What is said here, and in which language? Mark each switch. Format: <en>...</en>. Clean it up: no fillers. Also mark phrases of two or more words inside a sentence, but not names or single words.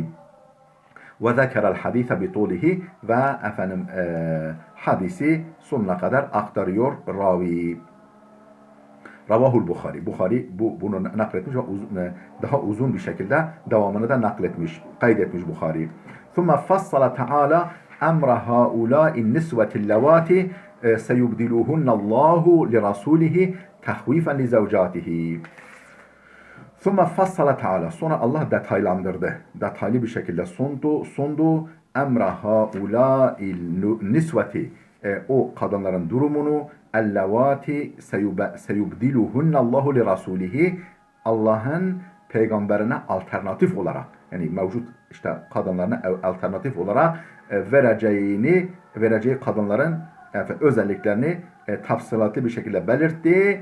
<ar>وذكر الحديث بطوله</ar> <tr>ve efendim hadisi sonuna kadar aktarıyor ravi.</tr> <ar>رواه البخاري.</ar> <tr>Bukhari bunu nakletmiş ve daha uzun bir şekilde devamını da nakletmiş, kaydetmiş Bukhari.</tr> <ar>ثم فصل تعالى أمر هؤلاء النسوة اللواتي سيبدلوهن الله لرسوله تخويفا لزوجاته. ثم فصل تعالى.</ar> <tr>Sonra Allah detaylandırdı. Detaylı bir şekilde sundu.</tr> <ar>أمر هؤلاء النسوة.</ar> <tr>O kadınların durumunu</tr> <ar>اللواتي سيبدلهن الله لرسوله.</ar> <tr>Allah'ın peygamberine alternatif olarak, yani mevcut işte kadınlarına alternatif olarak vereceği kadınların özelliklerini tafsilatlı bir şekilde belirtti.</tr>